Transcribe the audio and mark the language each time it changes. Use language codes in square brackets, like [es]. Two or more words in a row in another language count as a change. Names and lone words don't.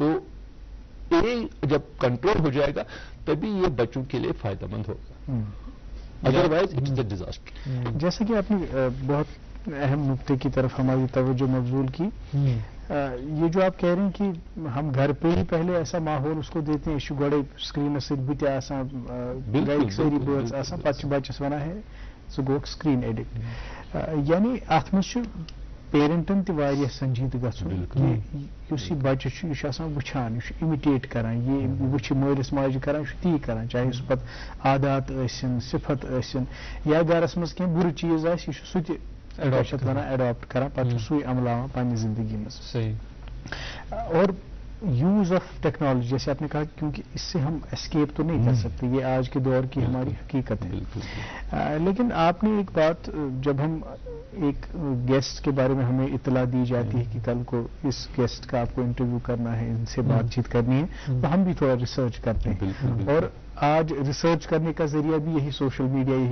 [ur] تو یہ جب کنٹرول ہو جائے گا تبھی یہ بچوں کے لیے فائدہ مند ہوگا [en] otherwise it is a disaster [ur] جیسا کہ آپ نے بہت اہم نقطے کی طرف ہماری توجہ مبذول کی یہ جو آپ کہہ رہے ہیں کہ ہم گھر پہ ہی پہلے ایسا ماحول اس کو دیتے ہیں [ks] گوڑے سکرین سۭتۍ بٕتھِ آسان گرِکۍ سٲری بٲژ آسان پتہٕ چھُ بچس ونان ہے ژٕ گوٚوکھ [en] screen addict [ks] یعنی اتھ منٛز چھُ پیرنٹن تہِ واریاہ سنجیدٕ گژھُن کہِ یُس یہِ بچہِ چھُ یہِ چھُ آسان وٕچھان یہِ چھُ اِمِٹیٹ کران یہِ وٕچھِ مٲلِس ماجہِ کران یہِ چھُ تی کران چاہے سُہ پتہٕ عادات ٲسِن صفت ٲسِن یا گرس منٛز کینٛہہ بُرٕ چیٖز آسہِ یہِ چھُ سُہ تہِ ونان ایڈاپٹ کران پتہٕ چھُ سُے عملاوان پننہِ زندگی منٛز [ur] صحیح اور [en] use of technology [ur] جیسے آپ نے کہا کیونکہ اس سے ہم اسکیپ تو نہیں کر سکتے یہ آج کے دور کی ہماری حقیقت ہے لیکن آپ نے ایک بات جب ہم ایک گیسٹ کے بارے میں ہمیں اطلاع دی جاتی ہے کہ کل کو اس گیسٹ کا آپ کو انٹرویو کرنا ہے ان سے بات چیت کرنی ہے تو ہم بھی تھوڑا ریسرچ کرتے ہیں اور آج ریسرچ کرنے کا ذریعہ بھی یہی [en] social media [ur] یہی